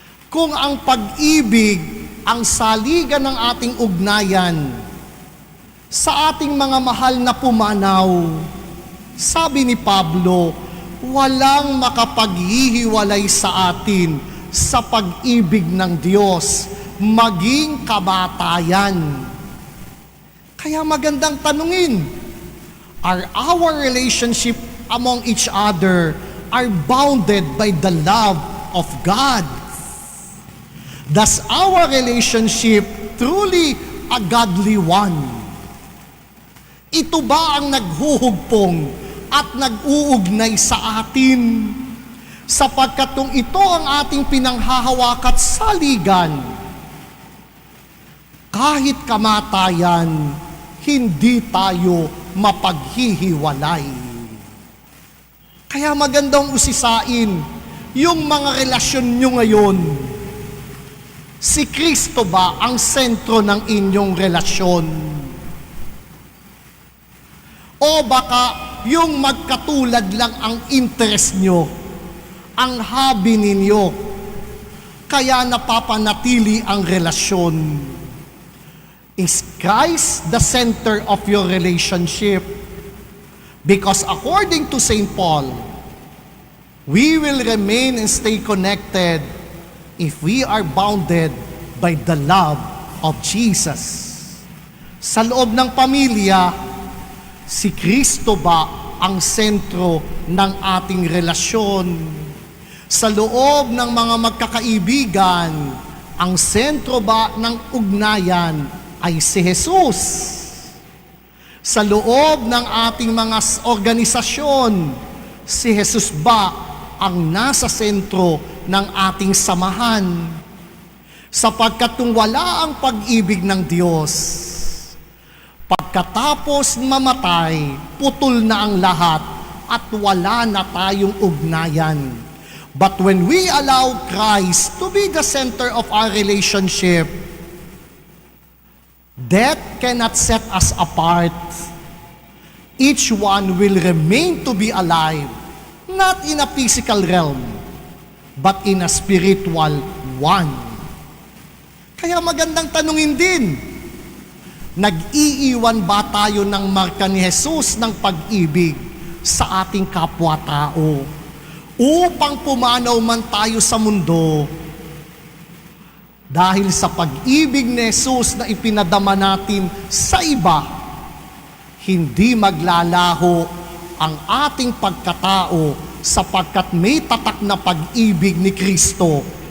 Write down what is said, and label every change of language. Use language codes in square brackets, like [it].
[tl] Kung ang pag-ibig ang saligan ng ating ugnayan sa ating mga mahal na pumanaw, sabi ni Pablo, walang makapaghihiwalay sa atin sa pag-ibig ng Diyos, maging kamatayan. Kaya magandang tanungin, [en] are our relationship among each other are bounded by the love of God? Does our relationship truly a godly one? [tl] Ito ba ang naghuhugpong at nag-uugnay sa atin? Sapagkat kung ito ang ating pinanghahawak at saligan, kahit kamatayan, hindi tayo mapaghihiwalay. Kaya magandang usisain yung mga relasyon nyo ngayon. Si Kristo ba ang sentro ng inyong relasyon? O baka yung magkatulad lang ang interest nyo, ang hobby ninyo, kaya napapanatili ang relasyon? [en] Is Christ the center of your relationship? Because according to St. Paul, we will remain and stay connected if we are bounded by the love of Jesus. [tl] Sa loob ng pamilya, si Kristo ba ang sentro ng ating relasyon? Sa loob ng mga magkakaibigan, ang sentro ba ng ugnayan ay si Jesus? Sa loob ng ating mga organisasyon, si Jesus ba ang nasa sentro ng ating samahan? Sapagkat kung wala ang pag-ibig ng Diyos, pagkatapos mamatay, putol na ang lahat at wala na tayong ugnayan. [en] But when we allow Christ to be the center of our relationship, death cannot set us apart. Each one will remain to be alive, not in a physical realm, but in a spiritual one. [tl] Kaya magandang tanungin din, nag-iiwan ba tayo ng marka ni Jesus ng pag-ibig sa ating kapwa-tao upang pumanaw man tayo sa mundo? Dahil sa pag-ibig ni Jesus na ipinadama natin sa iba, hindi maglalaho ang ating pagkatao sapagkat may tatak na pag-ibig ni Kristo